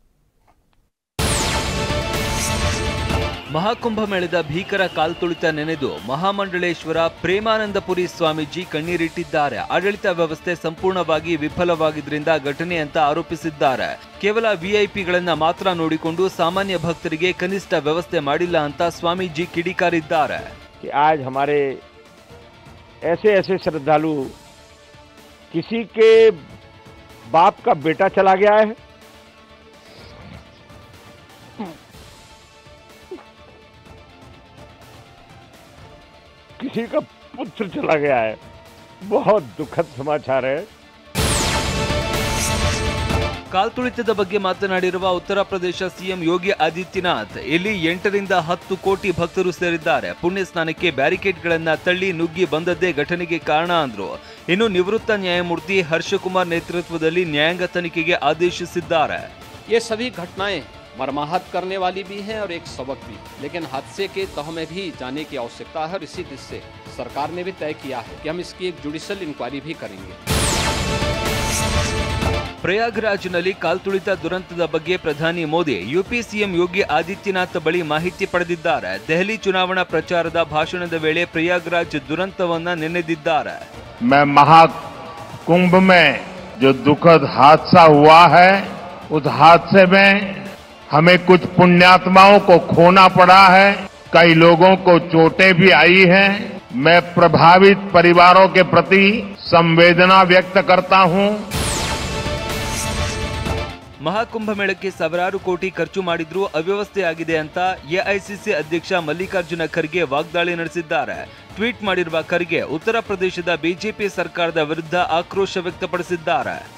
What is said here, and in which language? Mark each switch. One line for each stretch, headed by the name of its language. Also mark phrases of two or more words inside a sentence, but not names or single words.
Kannada: ಮಹಾಕುಂಭಮೇಳದ ಭೀಕರ ಕಾಲ್ತುಳಿತ ನೆನೆದು ಮಹಾಮಂಡಳೇಶ್ವರ ಪ್ರೇಮಾನಂದಪುರಿ ಸ್ವಾಮೀಜಿ ಕಣ್ಣೀರಿಟ್ಟಿದ್ದಾರೆ. ಆಡಳಿತ ವ್ಯವಸ್ಥೆ ಸಂಪೂರ್ಣವಾಗಿ ವಿಫಲವಾಗಿದ್ದರಿಂದ ಘಟನೆ ಅಂತ ಆರೋಪಿಸಿದ್ದಾರೆ. ಕೇವಲ ವಿಐಪಿಗಳನ್ನ ಮಾತ್ರ ನೋಡಿಕೊಂಡು ಸಾಮಾನ್ಯ ಭಕ್ತರಿಗೆ ಕನಿಷ್ಠ ವ್ಯವಸ್ಥೆ ಮಾಡಿಲ್ಲ ಅಂತ ಸ್ವಾಮೀಜಿ ಕಿಡಿಕಾರಿದ್ದಾರೆ.
Hindi: आज हमारे ऐसे श्रद्धालु किसी के बाप का बेटा चला गया है, किसी का पुत्र चला गया है. बहुत दुखद समाचार है.
Kannada: ಕಾಲ್ತುಳಿತದ ಬಗ್ಗೆ ಮಾತನಾಡಿರುವ ಉತ್ತರ ಪ್ರದೇಶ ಸಿಎಂ ಯೋಗಿ ಆದಿತ್ಯನಾಥ್, ಇಲ್ಲಿ 8 ರಿಂದ 10 ಕೋಟಿ ಭಕ್ತರು ಸೇರಿದ್ದಾರೆ. ಪುಣ್ಯ ಸ್ನಾನಕ್ಕೆ ಬ್ಯಾರಿಕೇಡ್ಗಳನ್ನ ತಳ್ಳಿ ನುಗ್ಗಿ ಬಂದದ್ದೇ ಘಟನೆಗೆ ಕಾರಣ ಅಂದ್ರು. ಇನ್ನು ನಿವೃತ್ತ ನ್ಯಾಯಮೂರ್ತಿ ಹರ್ಷಕುಮಾರ್ ನೇತೃತ್ವದಲ್ಲಿ न्यायांग ತನಿಖೆಗೆ ಆದೇಶಿಸಿದ್ದಾರೆ.
Hindi: ये सभी घटनाएं मर्माहत करने वाली भी हैं और एक सबक भी, लेकिन हादसे के तह में भी जाने की आवश्यकता है और इसी दिशा से सरकार ने भी तय किया है कि हम इसकी एक
English: judicial inquiry
Hindi: भी करेंगे.
Kannada: ಪ್ರಯಾಗ್ರಾಜ್ನಲ್ಲಿ ಕಾಲ್ತುಳಿತ ದುರಂತದ ಬಗ್ಗೆ ಪ್ರಧಾನಿ ಮೋದಿ ಯುಪಿ ಸಿಎಂ ಯೋಗಿ ಆದಿತ್ಯನಾಥ್ ಬಳಿ ಮಾಹಿತಿ ಪಡೆದಿದ್ದಾರೆ. ದೆಹಲಿ ಚುನಾವಣಾ ಪ್ರಚಾರದ ಭಾಷಣದ ವೇಳೆ ಪ್ರಯಾಗ್ರಾಜ್ ದುರಂತವನ್ನ ನೆನೆದಿದ್ದಾರೆ.
Hindi: मैं महाकुंभ में जो दुखद हादसा हुआ है, उस हादसे में हमें कुछ पुण्यात्माओं को खोना पड़ा है, कई लोगों को चोटें भी आई हैं. मैं प्रभावित परिवारों के प्रति संवेदना व्यक्त करता हूं.
Kannada: ಮಹಾಕುಂಭಮೇಳಕ್ಕೆ ಸಾವಿರಾರು ಕೋಟಿ ಖರ್ಚು ಮಾಡಿದ್ರೂ ಅವ್ಯವಸ್ಥೆ ಆಗಿದೆ ಅಂತ ಎಐಸಿಸಿ ಅಧ್ಯಕ್ಷ ಮಲ್ಲಿಕಾರ್ಜುನ ಖರ್ಗೆ ವಾಗ್ದಾಳಿ ನಡೆಸಿದ್ದಾರೆ. ಟ್ವೀಟ್ ಮಾಡಿರುವ ಖರ್ಗೆ ಉತ್ತರ ಪ್ರದೇಶದ ಬಿಜೆಪಿ ಸರ್ಕಾರದ ವಿರುದ್ಧ ಆಕ್ರೋಶ ವ್ಯಕ್ತಪಡಿಸಿದ್ದಾರೆ.